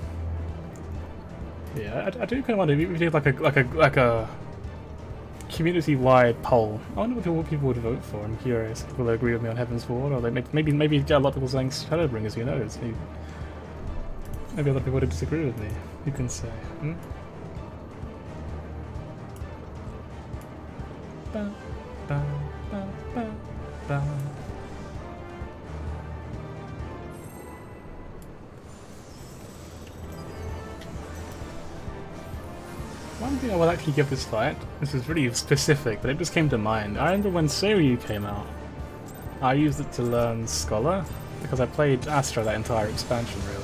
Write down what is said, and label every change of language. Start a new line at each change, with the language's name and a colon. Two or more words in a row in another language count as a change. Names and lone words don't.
English: Yeah, I do kind of wonder if we did like a community-wide poll. I wonder what people would vote for. I'm curious. Will they agree with me on Heaven's Ward, or they maybe get a lot of people saying Shadowbringers? Who knows? Maybe a lot of people would disagree with me. Who can say? Hmm? Ba, ba, ba, ba, ba. One thing I will actually give this fight, this is really specific, but it just came to mind. I remember when Seiryu came out, I used it to learn Scholar, because I played Astra that entire expansion really.